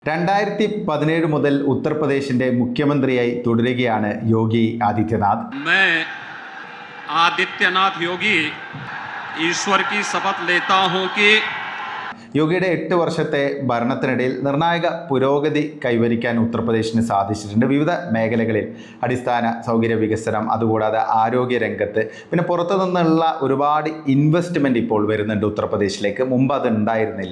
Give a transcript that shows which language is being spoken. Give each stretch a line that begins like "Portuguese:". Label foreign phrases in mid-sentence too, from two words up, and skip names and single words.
Malayalam: 2017 മുതൽ ഉത്തർപ്രദേശിന്റെ മുഖ്യമന്ത്രിയായി തുടരുകയാണ് യോഗി ആദിത്യനാഥ്.
Hindi: मैं आदित्यनाथ योगी ईश्वर की शपथ लेता हूं कि
Malayalam: യോഗിയുടെ 8 വർഷത്തെ ഭരണത്തിനിടയിൽ നിർണായക പുരോഗതി കൈവരിക്കാൻ ഉത്തർപ്രദേശിന് സാധിച്ചിട്ടുണ്ട്. വിവിധ മേഖലകളിൽ അടിസ്ഥാന സൗകര്യ വികസനം, അതുകൂടാതെ ആരോഗ്യ രംഗത്ത്, പിന്നെ പുറത്തു നിന്നുള്ള ഒരുപാട് ഇൻവെസ്റ്റ്മെൻറ്റ് ഇപ്പോൾ വരുന്നുണ്ട് ഉത്തർപ്രദേശിലേക്ക്. മുമ്പ് അത് ഉണ്ടായിരുന്നില്ല.